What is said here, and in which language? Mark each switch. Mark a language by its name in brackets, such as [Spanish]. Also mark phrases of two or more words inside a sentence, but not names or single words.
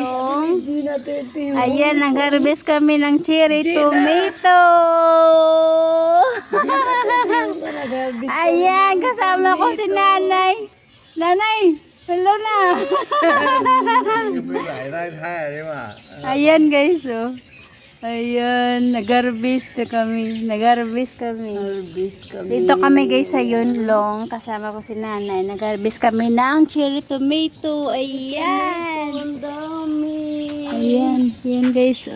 [Filipino] Long. Hindi natin ito. Ayan, nag-harvest kami ng cherry tomato. Ayan, kasama ko si nanay. Nanay, hello na. [Cantonese] 有冇嚟拉睇啊？你話？ [Filipino] Ayan guys, oh. Ayan, nag-harvest na kami. Nag-harvest kami. Harvest kami. Dito kami guys sa Yunlong. Kasama ko si nanay. Nag-harvest kami ng cherry tomato. Ayan. Ang dami. Ayan, yan guys, oh.